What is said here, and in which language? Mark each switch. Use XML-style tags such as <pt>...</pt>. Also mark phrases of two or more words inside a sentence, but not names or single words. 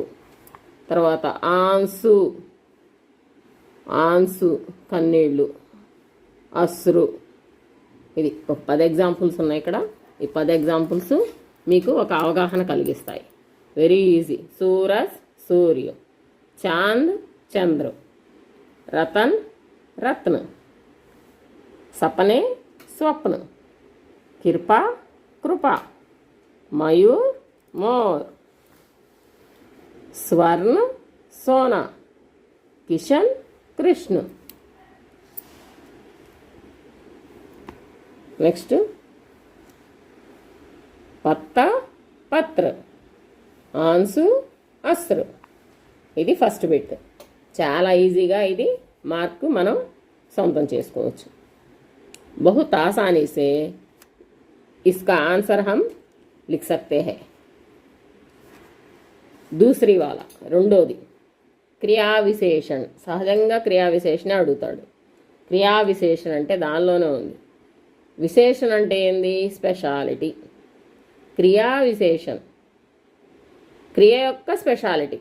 <te>తర్వాత</te> <hi>आंसू, आंसू</hi> <te>కన్నీళ్ళు, అశ్రు. ఇది ఒక 10 ఎగ్జాంపుల్స్ ఉన్నాయి ఇక్కడ. ఈ 10 ఎగ్జాంపుల్స్ మీకు ఒక అవగాహన కలిగిస్తాయి.</te> <en>very easy.</en> <hi>सूरज सूर्य, चांद चंद्र, रतन रत्न, सपने स्वप्न, कृपा कृपा, मयूर मोर, स्वर्ण सोना, किशन कृष्ण. नेक्स्ट पत्ता पत्र, आंसू अस्त्र.</hi> <te>ఇది ఫస్ట్ బిట్. చాలా ఈజీగా ఇది మార్క్ మనం సొంతం చేసుకోవచ్చు.</te> <hi>बहुत आसानी से इसका आंसर हम लिख सकते हैं. दूसरी वाला</hi> <te>రెండోది క్రియా విశేషణ్. సహజంగా క్రియా విశేషణ అడుగుతాడు. క్రియా విశేషణ అంటే దానిలోనే ఉంది. విశేషణ అంటే ఏంది, స్పెషాలిటీ. క్రియా విశేషణ్ క్రియ యొక్క స్పెషాలిటీ.</te>